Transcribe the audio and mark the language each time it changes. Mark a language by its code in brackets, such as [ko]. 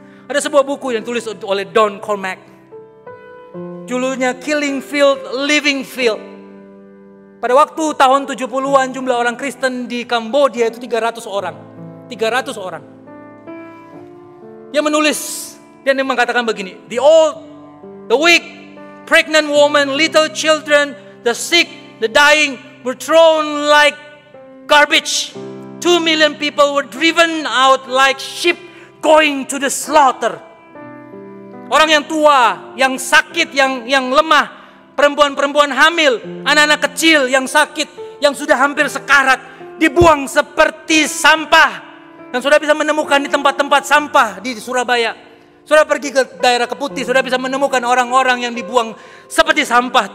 [id] Ada sebuah buku yang ditulis oleh Don Cormack. Judulnya Killing Field, Living Field. Pada waktu tahun 70-an jumlah orang Kristen di Kambodia itu 300 orang. 300 orang. Dia menulis dan dia mengatakan begini. [en] The old, the weak, pregnant woman, little children, the sick, the dying were thrown like garbage. 2 million people were driven out like sheep going to the slaughter. [id] Orang yang tua, yang sakit, yang lemah, perempuan-perempuan hamil, anak-anak kecil yang sakit, yang sudah hampir sekarat, dibuang seperti sampah. Dan saudara bisa menemukan di tempat-tempat sampah di Surabaya. Saudara pergi ke daerah Keputih, saudara bisa menemukan orang-orang yang dibuang seperti sampah.